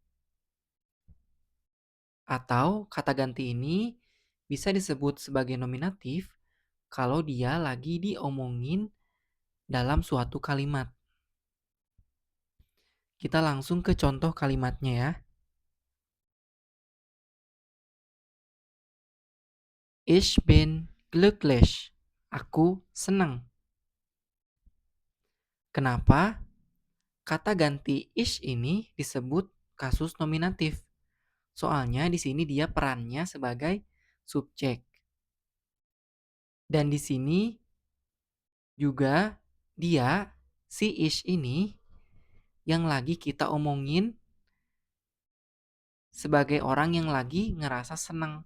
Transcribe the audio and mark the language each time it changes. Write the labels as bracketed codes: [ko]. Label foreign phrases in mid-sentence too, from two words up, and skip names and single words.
[id] Atau kata ganti ini bisa disebut sebagai nominatif kalau dia lagi diomongin dalam suatu kalimat. Kita langsung ke contoh kalimatnya ya. [de] Ich bin glücklich. [id] Aku senang. Kenapa? Kata ganti ich ini disebut kasus nominatif. Soalnya di sini dia perannya sebagai subjek. Dan di sini juga dia, si ich ini, yang lagi kita omongin sebagai orang yang lagi ngerasa senang.